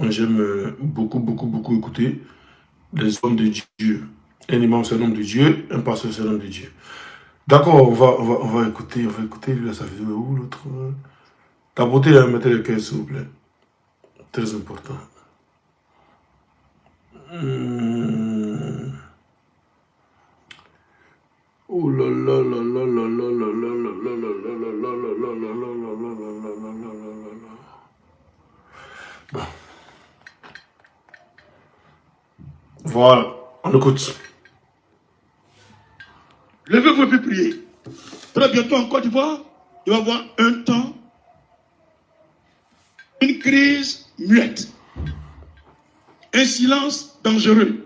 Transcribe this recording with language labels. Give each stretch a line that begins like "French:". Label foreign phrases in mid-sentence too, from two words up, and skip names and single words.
French: j'aime beaucoup écouter des hommes de Dieu. Un imam, c'est un homme de Dieu. Un pasteur, c'est un homme de Dieu. D'accord, on va écouter. Lui, là, sa vidéo. Où l'autre? Tapotez, mettez le cœur, s'il vous plaît. Très important. Oh là là là là là là là là là là là là là là là là là. Bon. Voilà, on écoute. Levez-vous et puis priez. Très bientôt en Côte d'Ivoire, il va y avoir un temps, une crise muette, un silence dangereux.